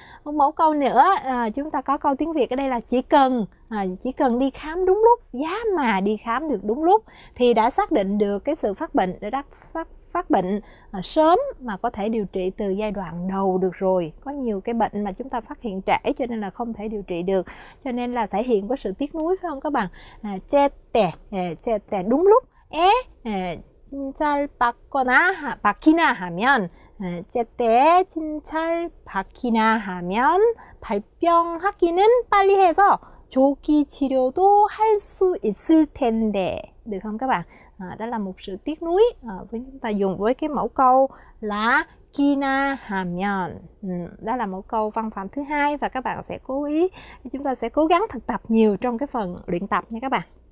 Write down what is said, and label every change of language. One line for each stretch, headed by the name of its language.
Vietnamese: Một mẫu câu nữa, chúng ta có câu tiếng Việt ở đây là chỉ cần đi khám đúng lúc, giá mà đi khám được đúng lúc thì đã xác định được cái sự phát bệnh, đã phát bệnh sớm mà có thể điều trị từ giai đoạn đầu được rồi. Có nhiều cái bệnh mà chúng ta phát hiện trễ cho nên là không thể điều trị được, cho nên là thể hiện có sự tiếc nuối phải không các bạn?
Korean: 제때
Vietnamese: đúng lúc
Korean: 진찰 받기나 하면, 제때 진찰 받기나 하면 발병 확인은 빨리 해서 조기 치료도 할 수 있을 텐데,
Vietnamese: được không các bạn? Đó là một sự tiếc nuối với chúng ta dùng với cái mẫu câu là kina hameon. Đó là mẫu câu văn phạm thứ hai và các bạn sẽ chúng ta sẽ cố gắng thực tập nhiều trong cái phần luyện tập nha các bạn.